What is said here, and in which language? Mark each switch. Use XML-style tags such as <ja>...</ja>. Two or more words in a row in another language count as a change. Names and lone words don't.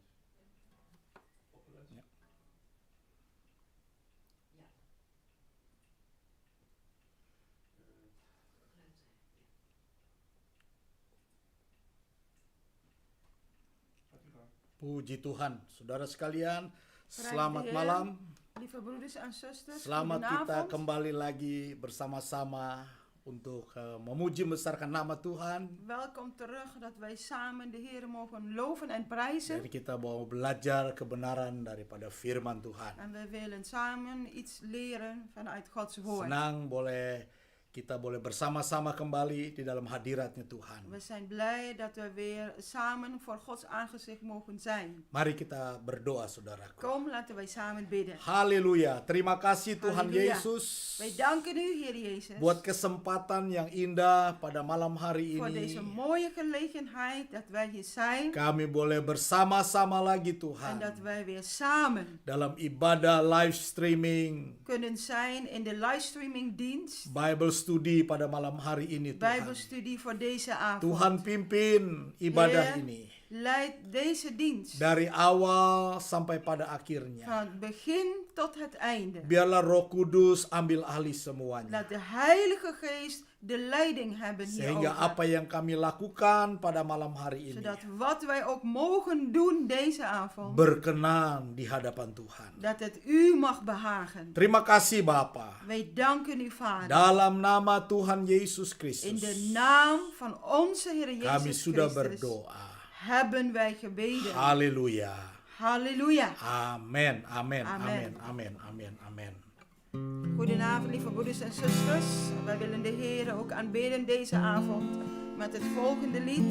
<nl>Opgelet? Ja. Ja, Eh, geluid zijn. gaat u gang.</nl> <id>Puji Tuhan, saudara sekalian,</id> <nl>Prijs</nl> <id>selamat</id> <nl>de Heer.</nl> <id>malam.</id> <nl>Lieve broeders en zusters,</nl> <id>Selamat kita</id> <nl>goedenavond.</nl> <id>kembali lagi bersama-sama untuk memuji membesarkan nama Tuhan.</id> <nl>Welkom terug dat wij samen de Heer mogen loven en prijzen.</nl> <id>Jadi kita mau belajar kebenaran daripada firman Tuhan.</id> <nl>En we willen samen iets leren vanuit Gods woord.</nl> <id>Senang kita boleh bersama-sama kembali di dalam hadiratnya Tuhan.</id> <nl>We zijn blij dat we weer samen voor Gods aangezicht mogen zijn.</nl> <id>Mari kita berdoa saudaraku.</id> <nl>Kom, laten wij samen bidden.</nl> <id>Haleluya, terima kasih Tuhan Haleluya. Yesus</id> <nl>Wij danken u, Heer Jezus,</nl> <id>buat kesempatan yang indah pada malam hari</id> <nl>voor deze</nl> <id>ini.</id> <nl>mooie gelegenheid dat wij hier zijn.</nl> <id>Kami boleh bersama-sama lagi</id> <nl>En</nl> <id>Tuhan</id> <nl>dat wij weer samen</nl> <id>dalam ibadah</id> <en>live streaming</en> <nl>kunnen zijn in de livestreaming dienst.</nl> <en>Bible study</en> <id>pada malam hari ini Tuhan.</id> <nl>Bijbelstudie voor deze avond.</nl> <id>Tuhan pimpin ibadah</id> <nl>Heer,</nl> <id>ini</id> <nl>Leid deze dienst</nl> <id>dari awal sampai pada akhirnya.</id> <nl>van begin tot het einde.</nl> <id>Biarlah Roh Kudus ambil alih semuanya.</id> <nl>Laat de Heilige Geest de leiding hebben</nl> <id>Sehingga</id> <nl>hierover.</nl> <id>apa yang kami lakukan pada malam hari ini</id> <nl>Zodat wat wij ook mogen doen deze avond,</nl> <id>berkenan di hadapan Tuhan.</id> <nl>dat het u mag behagen.</nl> <id>Terima kasih Bapa.</id> <nl>Wij danken u, Vader.</nl> <id>Dalam nama Tuhan Yesus</id> <nl>In</nl> <id>Kristus</id> <nl>de naam van onze Heer</nl> <id>kami</id> <nl>Jezus</nl> <id>sudah</id> <nl>Christus</nl> <id>berdoa.</id> <nl>hebben wij gebeden.</nl> <id>Haleluya.</id> <nl>Halleluja. Amen, amen, Amen. amen, amen, amen, amen. Goedenavond, lieve broeders en zusters. Wij willen de Heer ook aanbidden deze avond met het volgende lied.</nl>